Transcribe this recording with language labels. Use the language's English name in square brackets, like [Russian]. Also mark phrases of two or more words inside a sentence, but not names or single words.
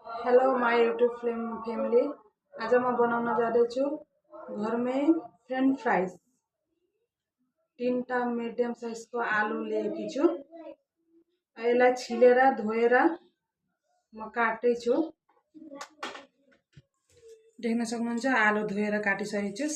[English] Hello my YouTube family. [Nepali] आज मैं बनाउन जाँदैछु घरमै [English] French fries. [Nepali] 3टा [English] medium size [Nepali] को आलू लिएकी छु। यसलाई छिलेर धोएर म काट्दैछु। देख्न सक्नुहुन्छ आलू धोएर काटिसकेको छु।